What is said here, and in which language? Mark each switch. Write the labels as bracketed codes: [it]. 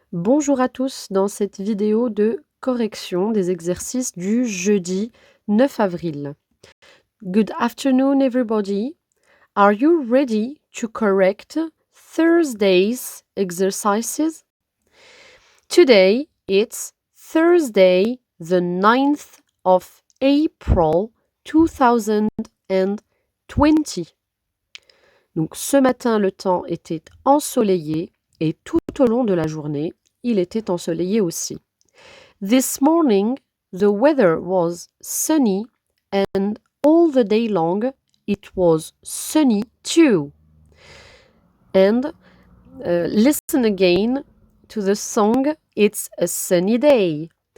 [fr] Bonjour à tous dans cette vidéo de correction des exercices du jeudi 9 avril. [en] Good afternoon everybody. Are you ready to correct Thursday's exercises? Today it's Thursday the 9th of April 2020. [fr] Donc ce matin le temps était ensoleillé et tout au long de la journée, il était ensoleillé aussi. [en] This morning, the weather was sunny and all the day long it was sunny too. And listen again to the song It's a Sunny Day.